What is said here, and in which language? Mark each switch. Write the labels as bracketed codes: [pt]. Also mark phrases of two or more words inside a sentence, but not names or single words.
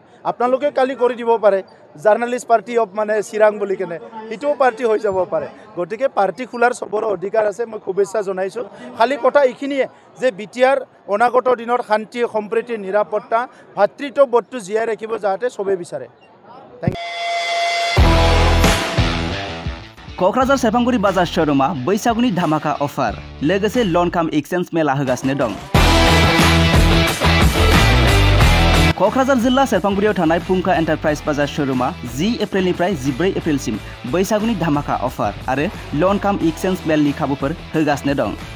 [as] আপোনালোকে কালি কৰি দিব পাৰে [en] journalist party of [as] মানে চিৰাং বুলি কেনে, সেইটোও পাৰ্টি হৈ যাব পাৰে। গতিকে পাৰ্টি খোলাৰ চবৰে অধিকাৰ আছে, মই শুভেচ্ছা জনাইছোঁ। খালি কথা এইখিনিয়ে যে বিটিআৰ অনাগত দিনত শান্তি, সম্প্ৰীতি, নিৰাপত্তা, ভাতৃত্ববোধটো জীয়াই ৰাখিব যাতে চবে বিচাৰে। [brx] क'क्राझार सेरफांगुरि बाजार शोरूमा बैसागुनि धामाका अफार लोगोसे [en] loan cum exchange [brx] मेला होगासिनो दं। क'क्राझार जिल्ला सेरफांगुरियाव थानाय फुंखा एन्टारप्राइज बाजार शोरूमा 10 एप्रिलनिफ्राय 14 एप्रिलसिम बैसागुनि धामाका अफार आरो [en] loan cum exchange [brx] मेलनि खाबुफोर होगासिनो दं।